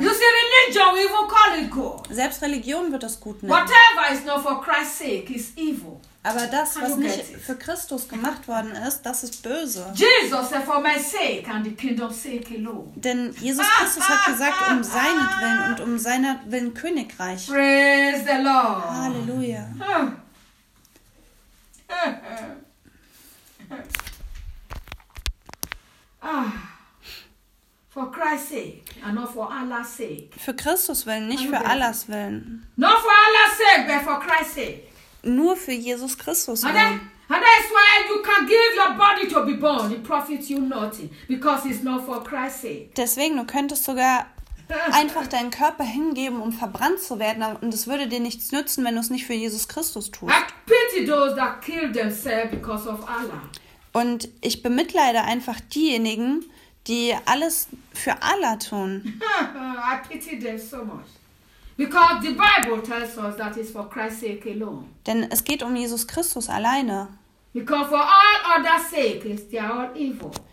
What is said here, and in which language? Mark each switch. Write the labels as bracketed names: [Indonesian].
[English] You see, religion we even call it good. [German] Selbst Religion wird es gut nennen. [English] Whatever is not for Christ's sake is evil. [German] Aber das, was nicht für Christus gemacht worden ist, das ist böse. [English] Jesus said for my sake and the kingdom's sake alone. [German] Denn Jesus Christus hat gesagt, um seinetwillen und um seiner Willen Königreich. [English] Praise the Lord. [German] Halleluja. [English] For Christ's sake and not for Allah's sake. [German] Für Christus Willen, nicht für Allahs Willen. [English] Not for Allah's sake, but for Christ's sake. [German] Nur für Jesus Christus. [English] And that's why you can give your body to be born. It profits you nothing. Because it's not for Christ's sake. [German] Deswegen, du könntest sogar einfach deinen Körper hingeben, um verbrannt zu werden. Und es würde dir nichts nützen, wenn du es nicht für Jesus Christus tust. [English] I pity those that kill themselves because of Allah. [German] Und ich bemitleide einfach diejenigen, die alles für Allah tun. [English] I pity them so much. Because the Bible tells us that it's for Christ's sake alone. [German] Denn es geht um Jesus Christus alleine. [English] Because for all other sake is they are all evil.